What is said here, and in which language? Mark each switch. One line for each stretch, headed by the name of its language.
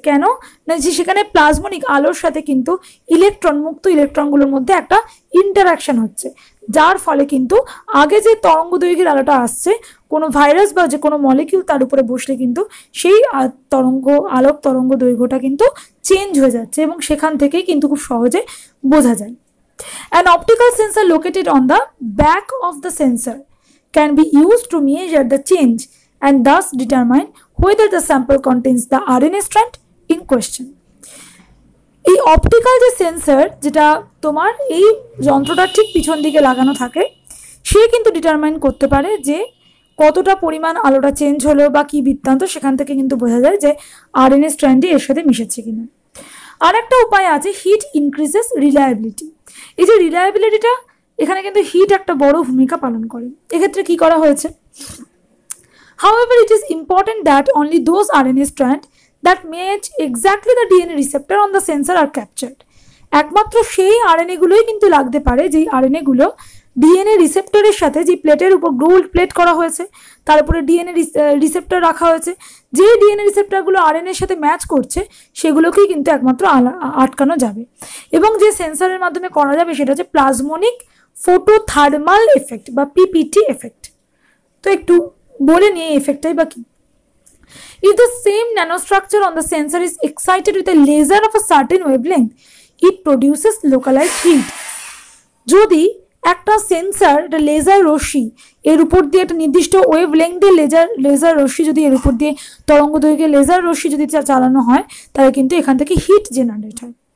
Bangla: কেন না, যে সেখানে প্লাজমনিক আলোর সাথে কিন্তু মুক্ত ইলেকট্রনগুলোর মধ্যে একটা ইন্টারাকশন হচ্ছে, যার ফলে কিন্তু আগে যে তরঙ্গ দৈর্ঘ্যের আলোটা আসছে, কোনো ভাইরাস বা যে কোনো মলিকিউল তার উপরে বসলে কিন্তু সেই আলোক তরঙ্গ দৈর্ঘ্যটা কিন্তু চেঞ্জ হয়ে যাচ্ছে, এবং সেখান থেকেই কিন্তু খুব সহজে বোঝা যায়।
English: An optical sensor located on the back of the sensor can be used to measure the change and thus determine whether the sample contains the RNA strand in question.
Bangla: এই অপটিক্যাল যে সেন্সর, যেটা তোমার এই যন্ত্রটার ঠিক পিছন দিকে লাগানো থাকে, সে কিন্তু ডিটারমাইন করতে পারে যে কতটা পরিমাণ আলোটা চেঞ্জ হলো বা কি বৃত্তান্ত, সেখান থেকে কিন্তু বোঝা যায় যে আরএনএ স্ট্র্যান্ডটি এর সাথে মিশেছে কিনা। আর একটা উপায় আছে,
English: It increases reliability.
Bangla: এই যে রিলায়েবিলিটিটা, এখানে কিন্তু হিট একটা বড় ভূমিকা পালন করে। এক্ষেত্রে কি করা হয়েছে?
English: However, it is important that only those RNA strands that match exactly the DNA receptor on the sensor are captured.
Bangla: একমাত্র সেই আরএনএ গুলোই কিন্তু লাগতে পারে যেই আরএনএ গুলো ডিএনএ রিসেপ্টরের সাথে, যে প্লেটের উপর গোল্ড প্লেট করা হয়েছে, তার উপরে ডিএনএ রিসেপ্টর রাখা হয়েছে, যে ডিএনএ রিসেপ্টরগুলো আরএনএর সাথে ম্যাচ করছে, সেগুলোকেই কিন্তু একমাত্র আটকানো যাবে। এবং যে সেন্সরের মাধ্যমে করা যাবে সেটা হচ্ছে প্লাজমনিক ফটোথার্মাল এফেক্ট বা পিপিটি এফেক্ট। তো একটু বলে নিয়ে এই এফেক্টটাই বা কি।
English: If the same nanostructure on the sensor is excited with a laser of a certain wavelength, it produces localized heat.
Bangla: যদি একটা সেন্সর, একটা লেজার রশ্মি, এর উপর দিয়ে একটা নির্দিষ্ট ওয়েভ লেংথের লেজার রশ্মি যদি এর উপর দিয়ে তরঙ্গ দৈর্ঘ্যের লেজার রশ্মি যদি চালানো হয়, তাহলে কিন্তু এখান থেকে হিট জেনারেট হয়।